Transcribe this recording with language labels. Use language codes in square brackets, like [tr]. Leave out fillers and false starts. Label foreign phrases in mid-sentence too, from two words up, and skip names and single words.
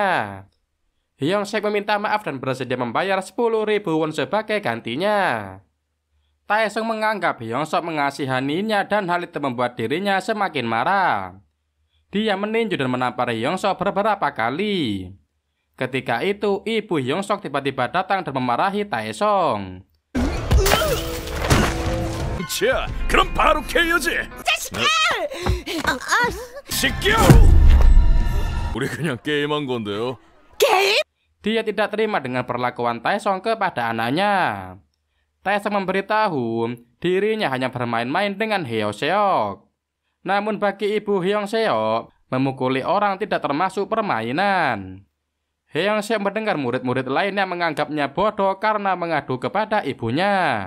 [id] Hyung Seok meminta maaf dan bersedia membayar 10.000 won sebagai gantinya. Taesong menganggap Hyung Seok mengasihaninya dan hal itu membuat dirinya semakin marah. Dia meninju dan menampar Hyung Seok beberapa kali. Ketika itu, ibu Hyung Seok tiba-tiba datang dan memarahi Taesong. [ko] 자, 그럼 바로 KO지. 자식아! 시켜! 우리 그냥 게임한 건데요. [id] Dia tidak terima dengan perlakuan Taesong kepada anaknya. Taesung memberitahu dirinya hanya bermain-main dengan Hyeong Seok. Namun bagi ibu Hyeong Seok, memukuli orang tidak termasuk permainan. Hyeong Seok mendengar murid-murid lainnya menganggapnya bodoh karena mengadu kepada ibunya.